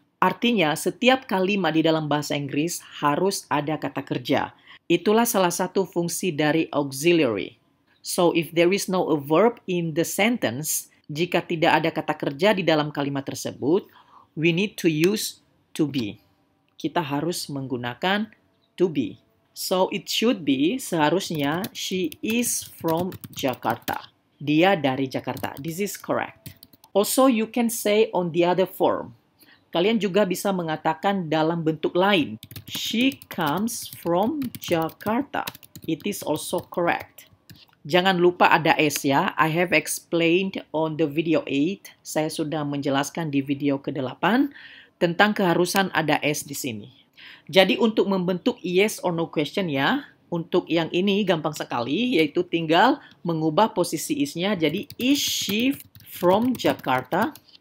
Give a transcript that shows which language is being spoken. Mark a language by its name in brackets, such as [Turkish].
[Indonesian] Artinya, setiap kalimat di dalam bahasa Inggris harus ada kata kerja. Itulah salah satu fungsi dari auxiliary. [English] So, if there is no a verb in the sentence, [Indonesian] jika tidak ada kata kerja di dalam kalimat tersebut, [English] we need to use to be. [Indonesian] Kita harus menggunakan to be. [English] So, it should be, seharusnya, she is from Jakarta. [Indonesian] Dia dari Jakarta. [English] This is correct. Also, you can say on the other form. [Indonesian] Kalian juga bisa mengatakan dalam bentuk lain. [English] She comes from Jakarta. It is also correct. [Indonesian] Jangan lupa ada S ya. [English] I have explained on the video 8. [Indonesian] Saya sudah menjelaskan di video ke-8 tentang keharusan ada S di sini. Jadi untuk membentuk [English] yes or no question [Indonesian] ya, untuk yang ini gampang sekali, yaitu tinggal mengubah posisi is-nya. [English] Jadi is she from Jakarta?